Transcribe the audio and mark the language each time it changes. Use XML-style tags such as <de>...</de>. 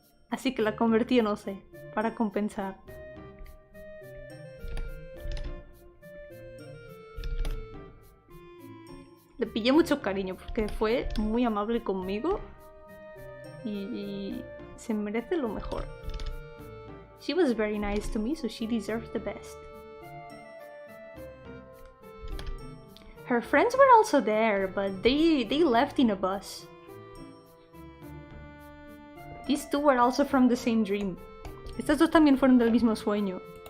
<es>Así que la convertí en OC para compensar. Le pillé mucho cariño porque fue muy amable conmigo y se merece lo mejor.</es> <en>She was very nice to me, so she deserves the best. Her friends were also there, but they left in a bus. These two were also from the same dream.</en> <es>Estas dos también fueron del mismo sueño.</es>